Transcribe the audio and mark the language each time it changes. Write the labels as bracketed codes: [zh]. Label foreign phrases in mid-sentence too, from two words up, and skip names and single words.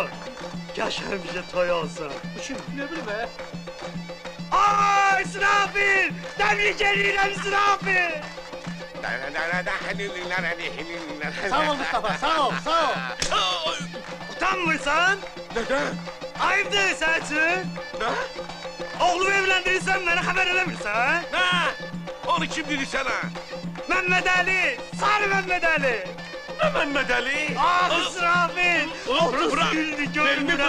[az] Gəl həmişə toy olsun. [tr] Bu kim? Ne bileyim be? [az] Ay, İsrafil! Təbrik edirəm, İsrafil! Sağ ol Mustafa, sağ ol, sağ ol. Utanmırsan? [tr] Neden? Ayıbdır sen için. Ne? Oğlumu evlendirirsen bana haber edebilirsen. Ne? Onu kim dedi sana? Mehmet Ali, Sarı Mehmet Ali. Ne Mehmet Ali? Ah İsrafil, 30 bırak, güldü belini [az] görmürəm